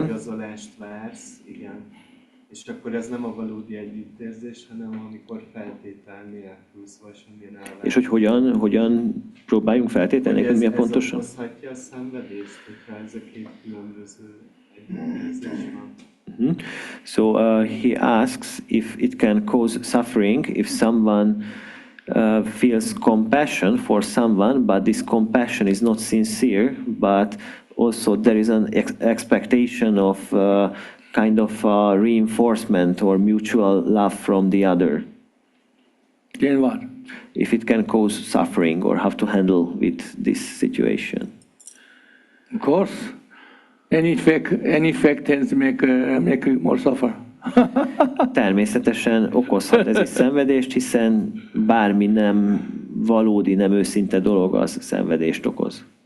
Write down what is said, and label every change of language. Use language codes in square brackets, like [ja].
[hu] visszaigazolást vársz, igen. És akkor ez nem a valódi együttérzés, hanem amikor feltétel nélkül, szóval semmilyen elvárás. És hogy hogyan próbáljunk feltételni, hogy milyen pontosan? Ez okozhatja a szenvedést, hogyha ez a két különböző együttérzés van. [en] So he asks if it can cause suffering if someone feels compassion for someone, but this compassion is not sincere, but also there is an expectation of kind of reinforcement or mutual love from the other. Then what? If it can cause suffering or how to handle with this situation. Of course, any fact tends to make you more suffer. [hu] Természetesen okozhat ez is szenvedést, hiszen bármi nem valódi, nem őszinte dolog, az szenvedést okoz.